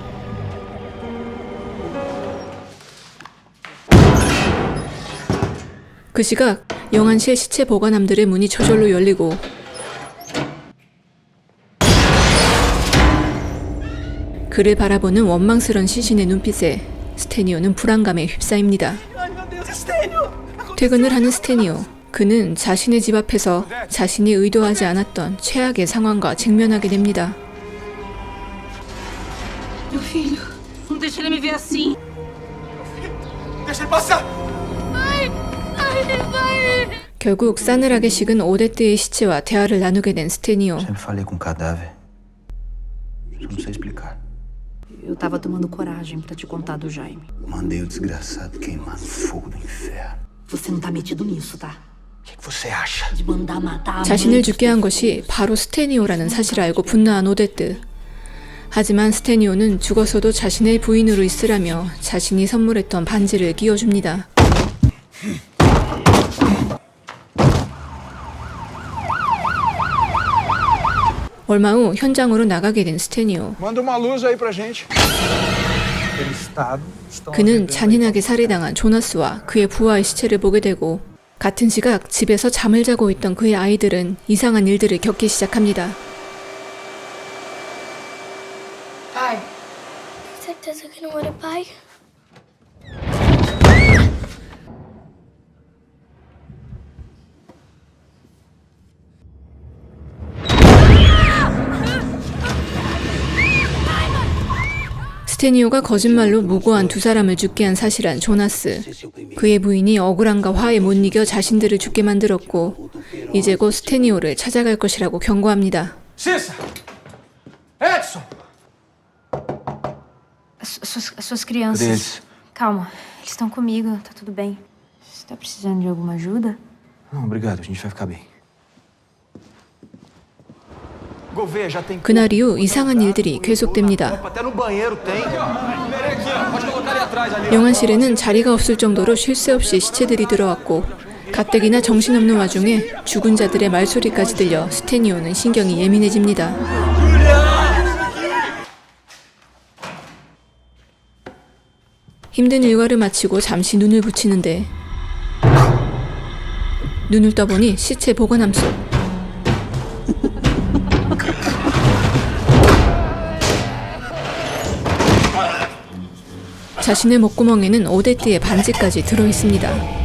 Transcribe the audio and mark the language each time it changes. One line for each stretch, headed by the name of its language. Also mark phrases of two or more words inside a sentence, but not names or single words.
Korean: 그 시각 영안실 시체 보관함들의 문이 저절로 열리고 그를 바라보는 원망스런 시신의 눈빛에 스테니오는 불안감에 휩싸입니다. 퇴근을 하는 스테니오. 그는 자신의 집 앞에서 자신이 의도하지 않았던 최악의 상황과 직면하게 됩니다.
Portuguese: Meu filho, não deixa ele me ver assim. Deixa ele passar!
Korean: 결국 싸늘하게 식은 오데트의 시체와 대화를 나누게 된 스테니오.
Portuguese: Sempre falei com cadáver. Só não sei explicar. Eu tava tomando coragem pra te contar do Jaime. Mandei o desgraçado queimar no fogo do inferno. Você não tá metido nisso, tá? O que você acha? De mandar matar a
Korean: 자신을
Portuguese: mãe.
Korean: 죽게 한 것이 바로 스테니오라는 사실을 알고 분노한 오데트. 하지만 스테니오는 죽어서도 자신의 부인으로 있으라며 자신이 선물했던 반지를 끼워줍니다. 얼마 후 현장으로 나가게 된 스테니오.
Portuguese: Manda uma luz aí pra gente. Aquele estado.
Korean: 그는 잔인하게 살해당한 조나스와 그의 부하의 시체를 보게 되고 같은 시각 집에서 잠을 자고 있던 그의 아이들은 이상한 일들을 겪기 시작합니다.
Portuguese: Certeza que não era pai?
Korean: 스테니오가 거짓말로 무고한 두 사람을 죽게 한 사실한 조나스. 그의 부인이 억울함과 화에 못 이겨 자신들을 죽게 만들었고 이제 곧 스테니오를 찾아갈 것이라고 경고합니다.
Portuguese: Cissa! Edson! Suas crianças. Deles. Calma, eles estão comigo, tá tudo bem. Você tá precisando de alguma ajuda? Não, obrigado. A gente vai ficar bem. Gouveia já tem.
Korean: 그날 이후 이상한 일들이 계속됩니다.
Portuguese: Até no banheiro tem.
Korean: 영안실에는 자리가 없을 정도로 쉴 새 없이 시체들이 들어왔고 가뜩이나 정신없는 와중에 죽은 자들의 말소리까지 들려 스테니오는 신경이 예민해집니다. 힘든 일과를 마치고 잠시 눈을 붙이는데 눈을 떠보니 시체 보관함 속 자신의 목구멍에는 오데트의 반지까지 들어있습니다.